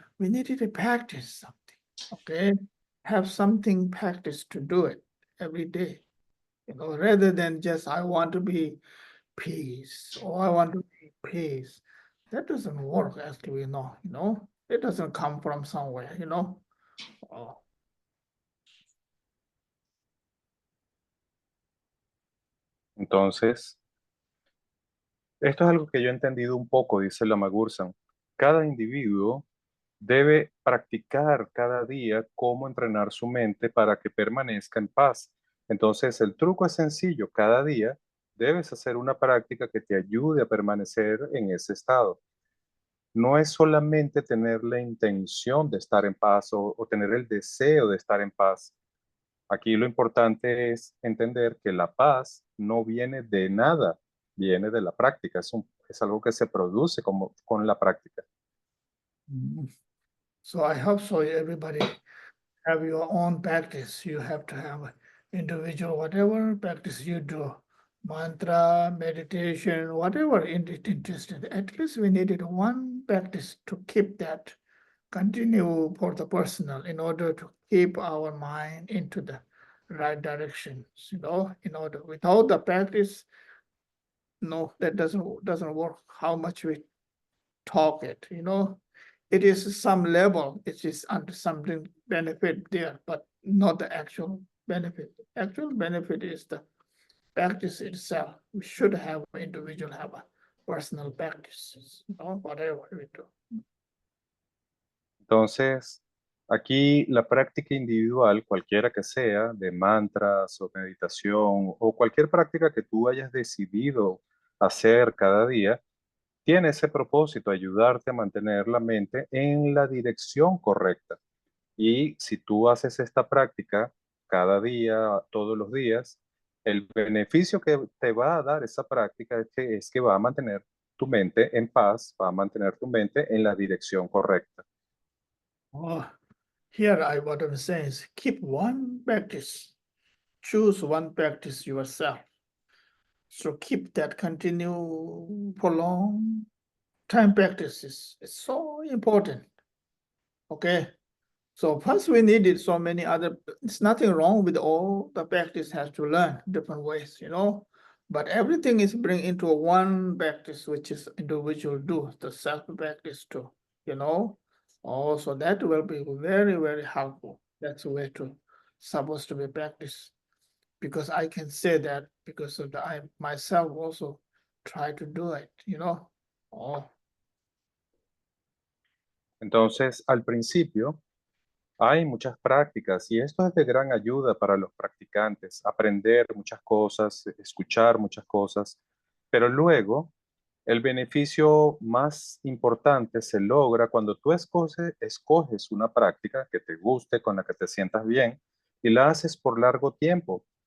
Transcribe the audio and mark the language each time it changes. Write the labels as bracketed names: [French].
[English] We needed to practice something, okay? Have something practice to do it every day, rather than just I want to be peace or I want to be peace. That doesn't work, as we know, it doesn't come from somewhere, Oh. [Spanish] Entonces, esto es algo que yo he entendido un poco, dice Lama Gursan. Cada individuo debe practicar cada día cómo entrenar su mente para que permanezca en paz. Entonces, el truco es sencillo. Cada día debes hacer una práctica que te ayude a permanecer en ese estado. No es solamente tener la intención de estar en paz o tener el deseo de estar en paz. Aquí lo importante es entender que la paz no viene de nada, viene de la práctica. Es algo que se produce con la práctica. [English] So I hope so everybody have your own practice. You have to have individual, whatever practice you do, mantra, meditation, whatever interested. At least we needed one practice to keep that continue for the personal in order to keep our mind into the right directions, you know, in order without the practice, no, that doesn't work how much we talk it, you know. It is some level, it is under something benefit there, but not the actual benefit. Actual benefit is the practice itself. We should have individual have a personal practices, you know, whatever we do. [Spanish] Entonces, aquí la práctica individual, cualquiera que sea, de mantras o meditación o cualquier práctica que tú hayas decidido hacer cada día, tiene ese propósito, ayudarte a mantener la mente en la dirección correcta. Y si tú haces esta práctica cada día, todos los días, el beneficio que te va a dar esa práctica es que va a mantener tu mente en paz, va a mantener tu mente en la dirección correcta. [English] Oh, here what I'm saying is keep one practice. Choose one practice yourself. So keep that continue for long time practices. It's so important. Okay. So first we needed so many other, it's nothing wrong with all the practice has to learn different ways, you know. But everything is bring into one practice, which is individual do, the self practice too, you know. Also that will be very, very helpful. That's the way to supposed to be practiced. Because I can say that because of I myself also try to do it, you know. Oh, [Spanish] Entonces, al principio, hay muchas prácticas y esto es de gran ayuda para los practicantes, aprender muchas cosas, escuchar muchas cosas, pero luego el beneficio más importante se logra cuando tú escoges una práctica que te guste, con la que te sientas bien y la haces por largo tiempo.